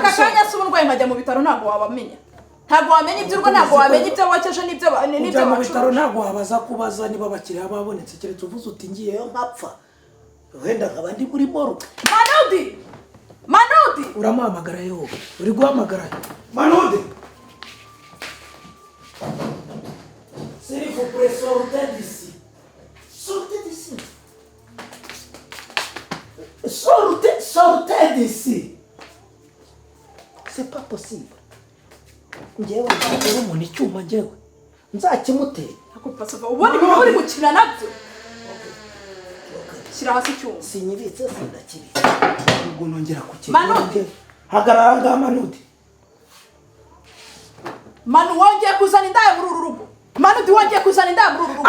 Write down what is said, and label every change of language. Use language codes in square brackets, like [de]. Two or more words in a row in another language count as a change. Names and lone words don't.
[rw] aka kanya se uburwayi nkajya mu bitaro ntabwo wabamenya ntabwo wamenya iby'urwo ntabwo wamenya ibyo wakeje n'ibyo mu bitaro ntabwo wabaza kubaza niba abakiriya babonetse keretse uvuze uti ngiyeyo nkapfa wenda nkaba ndi muri boruke Manudi uramuhamagara yewe uri guhamagara Manudi [fr] s'il vous plaît sortez d'ici sortez d'ici c'est pas possible [rw] njyewe nzakora umuntu icyuma njyewe nzakimutera ubundi niba uri gukina nabyo shyira hasi icyuma sinyibitse sindakibitse ubwo nongera kukigura hagarara ngaha Manudi Manu wongeye kuzana indaya muri uru rugo Manudi wongeye kuzana indaya muri uru rugo